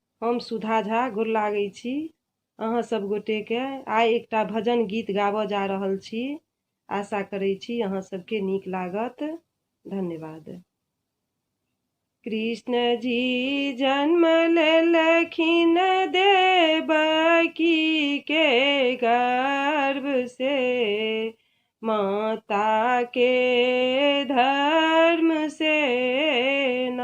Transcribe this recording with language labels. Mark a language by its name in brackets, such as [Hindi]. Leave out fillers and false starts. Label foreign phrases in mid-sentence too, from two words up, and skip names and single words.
[Maithili] हम सुधा झा गोर लागै छी अहाँ सब गोटे के। आइ एकटा भजन गीत गाबऽ जा रहल छी। आशा करै छी अहाँ सबके नीक लागत। धन्यवाद। कृष्ण जी जन्म लेलखिन देवकी के गर्भ से, माता के धर्म से ना।